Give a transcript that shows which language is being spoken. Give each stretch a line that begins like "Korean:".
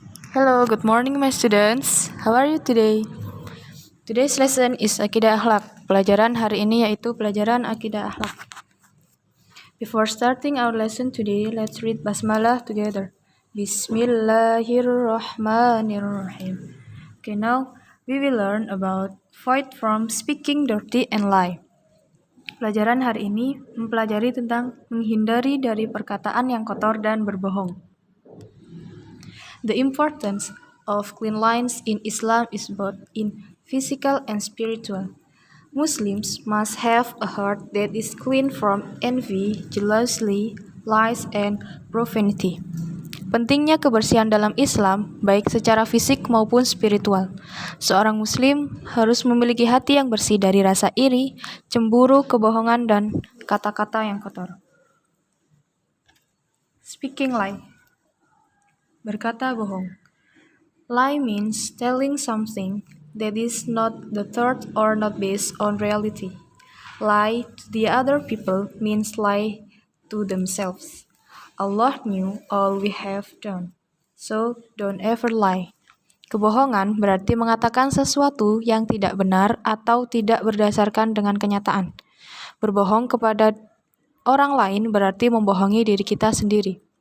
English: Hello, good morning my students. How are you today? Today's lesson is Akidah Akhlak.
Indonesian: Pelajaran hari ini yaitu pelajaran Akidah Akhlak.
English: Before starting our lesson today, let's read Basmalah together.
Arabic: Bismillahirrahmanirrahim.
English: Okay, now we will learn about avoid from speaking dirty and lie.
Indonesian: Pelajaran hari ini mempelajari tentang menghindari dari perkataan yang kotor dan berbohong.
English: The importance of clean lines in Islam is both in physical and spiritual. Muslims must have a heart that is clean from envy, jealousy, lies, and profanity.
Indonesian: Pentingnya kebersihan dalam Islam, baik secara fisik maupun spiritual. Seorang Muslim harus memiliki hati yang bersih dari rasa iri, cemburu, kebohongan, dan kata-kata yang kotor.
English: Speaking lie.
Indonesian: Berkata bohong.
English: Lie means telling something that is not the truth or not based on reality. Lie to the other people means lie to themselves. Allah knew all we have done, so don't ever lie.
Indonesian: Kebohongan berarti mengatakan sesuatu yang tidak benar atau tidak berdasarkan dengan kenyataan. Berbohong kepada orang lain berarti membohongi diri kita sendiri.